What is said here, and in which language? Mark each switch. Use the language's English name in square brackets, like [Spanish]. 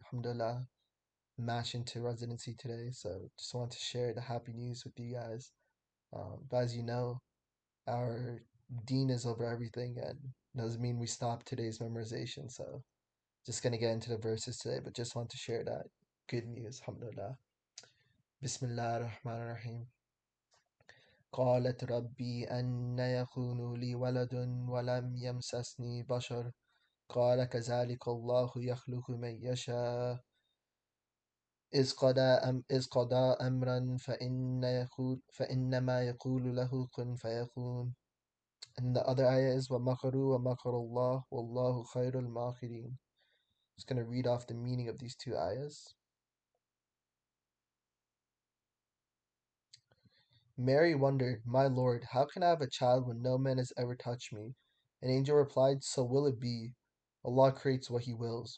[English] Alhamdulillah, match into residency today, so just want to share the happy news with you guys. But as you know, our dean is over everything, and doesn't mean we stop today's memorization. So just gonna get into the verses today, but just want to share that good news. Alhamdulillah. Bismillah ar-Rahman ar-Rahim. [Arabic] قالت ربي أن يكون لي ولد ولم يمسسني بشر قال كذلك الله يخلق من يشاء إذ قضى أمرا فإنما يقول له كن فيكون. [English] And the other ayah is [Arabic] وَمَكَرُوا وَمَكَرَ اللَّهُ وَاللَّهُ خَيْرُ الْمَاكِرِينَ. [English] Just going to read off the meaning of these two ayahs. Mary wondered, My Lord, how can I have a child when no man has ever touched me? An angel replied, So will it be. Allah creates what He wills.